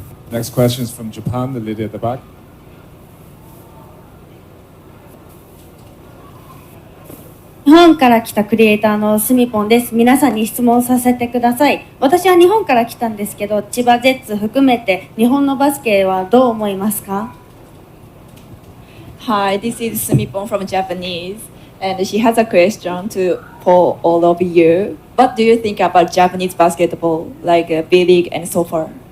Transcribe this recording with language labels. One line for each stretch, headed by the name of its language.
English: Next question is from Japan, the lady at the back.
Japanese: Japan 日本から来たクリエイターのスミポンです。皆さんに質問させてください。私は日本から来たんですけど、千葉ジェッツ含めて日本のバスケはどう思いますか？
English: Hi, this is Sumipon from Japanese, and she has a question for all of you. What do you think about Japanese basketball, like B-League and so far?